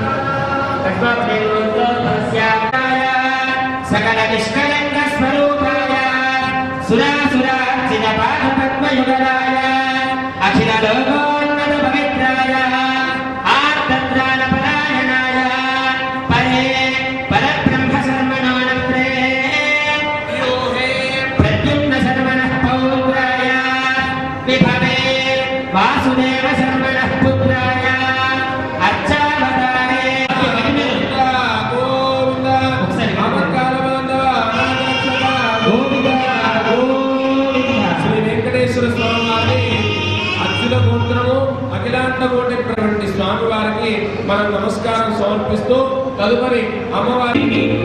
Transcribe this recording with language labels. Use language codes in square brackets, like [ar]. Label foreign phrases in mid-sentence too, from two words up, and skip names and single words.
[sa] तस्मादेवोत्तरस्याय सकल निष्कलङ्क स्वरूपाय सुरासुरार्चित पादपद्मयुगलाय अखिल लोकोन्नत पवित्राय आर्तत्राणपरायणाय परे परब्रह्म शर्मणोऽनन्ते प्रद्युम्न शर्मणः पौत्राय विभवे वासुदेव शर्मणः पुत्राय अर्चावतारे [te] శ్రీ వెంకటేశ్వర స్వామి వారి అర్జున గోత్రము అఖిలాండ కోటి స్వామి వారికి మనం నమస్కారం సమర్పిస్తూ తదుపరి అమ్మవారికి